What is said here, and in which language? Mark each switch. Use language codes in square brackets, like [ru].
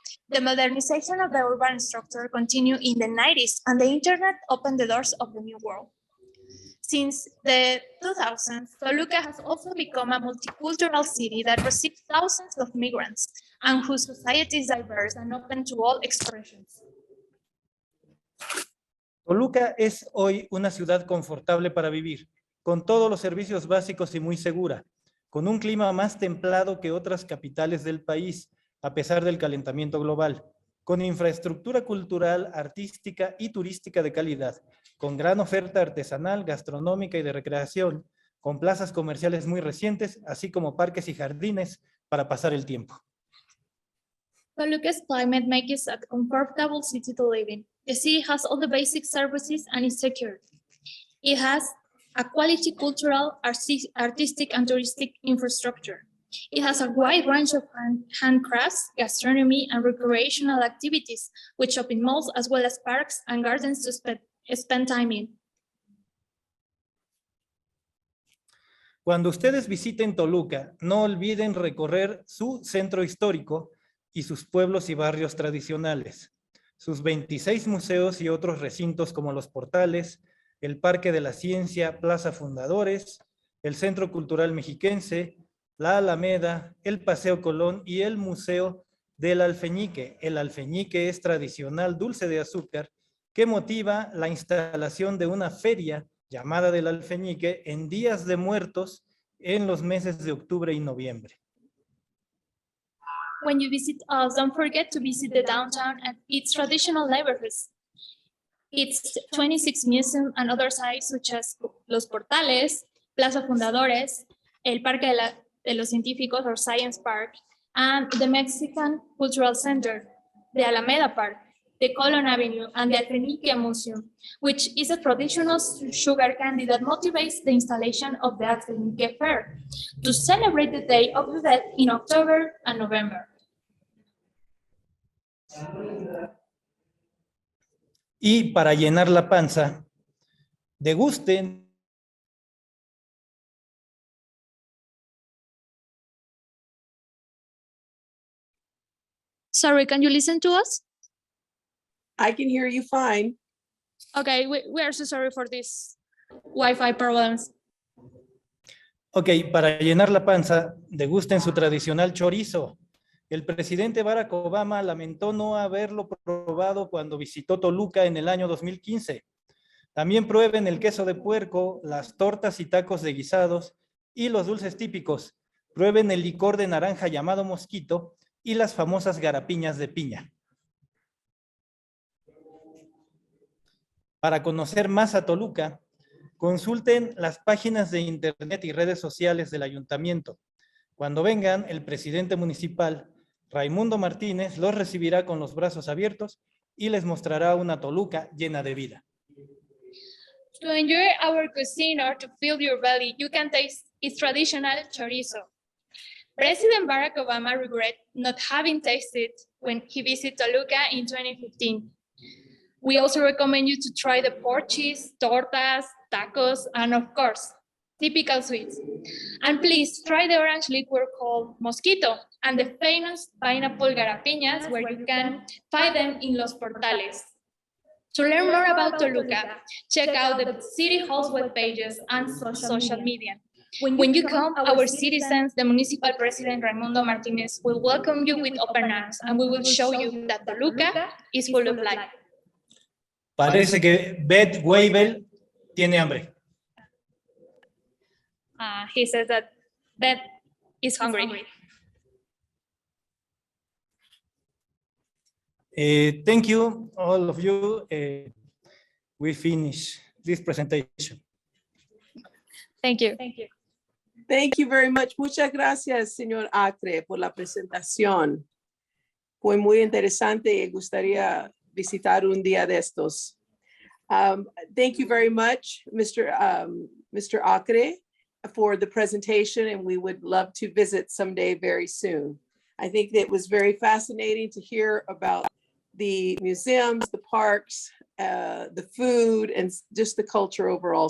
[en] The modernization of the urban structure continued in the 90s, and the internet opened the doors of the new world. Since the 2000s, Toluca has also become a multicultural city that receives thousands of migrants and whose society is diverse and open to all expressions. [es] Toluca es hoy una ciudad confortable para vivir, con todos los servicios básicos y muy segura, con un clima más templado que otras capitales del país, a pesar del calentamiento global, con infraestructura cultural, artística y turística de calidad, con gran oferta artesanal, gastronómica y de recreación, con plazas comerciales muy recientes, así como parques y jardines para pasar el tiempo. [en] Toluca's climate makes it a comfortable city to live in. The city has all the basic services and is secure. It has a quality cultural, artistic, and touristic infrastructure. It has a wide range of handcrafts, gastronomy, and recreational activities, with shopping malls as well as parks and gardens to spend time in. [es] Cuando ustedes visiten Toluca, no olviden recorrer su centro histórico y sus pueblos y barrios tradicionales, sus 26 museos y otros recintos como los portales, el Parque de la Ciencia, Plaza Fundadores, el Centro Cultural Mexiquense, la Alameda, el Paseo Colón y el Museo del Alfeñique. El alfeñique es tradicional dulce de azúcar que motiva la instalación de una feria llamada del Alfeñique en días de muertos en los meses de octubre y noviembre. [en] When you visit us, don't forget to visit the downtown and its traditional neighborhoods. Its 26 museums and other sites such as Los Portales, Plaza Fundadores, el Parque de los Científicos or Science Park, and the Mexican Cultural Center, the Alameda Park, the Colon Avenue, and the Alfeñique Museum, which is a traditional sugar candy that motivates the installation of the Alfeñique Fair to celebrate the Day of the Dead in October and November. [es] Y para llenar la panza, degusten [en] Sorry, can you listen to us? I can hear you fine. Okay, we are so sorry for these Wi-Fi problems. [es] Ok, para llenar la panza, degusten su tradicional chorizo. El presidente Barack Obama lamentó no haberlo probado cuando visitó Toluca en el año 2015. También prueben el queso de puerco, las tortas y tacos de guisados y los dulces típicos. Prueben el licor de naranja llamado mosquito y las famosas garapiñas de piña. Para conocer más a Toluca, consulten las páginas de internet y redes sociales del ayuntamiento. Cuando vengan, el presidente municipal, Raimundo Martínez, los recibirá con los brazos abiertos y les mostrará una Toluca llena de vida. [en] To enjoy our cuisine or to fill your belly, you can taste its traditional chorizo. President Barack Obama regret not having tasted when he visited Toluca in 2015. We also recommend you to try the pork cheese, tortas, tacos, and of course, typical sweets. And please try the orange liquor called Mosquito and the famous pineapple garapiñas where you can find them in Los Portales. To learn more about Toluca, check out the City Hall's web pages and social media. When you come, our citizens, the municipal president Raimundo Martinez will welcome you with open arms and we will show you that Toluca is full of life. [es] Parece que Beth Weibel tiene hambre. [en] He says that Beth is hungry. Thank you, all of you. We finish this presentation. Thank you. Thank you very much. [es] Muchas gracias, señor Acre, por la presentación. Fue muy interesante y gustaría visitar un día de estos. [en] Thank you very much, Mr. Acre, for the presentation, and we would love to visit someday very soon. I think that it was very fascinating to hear about the museums, the parks, the food, and just the culture overall.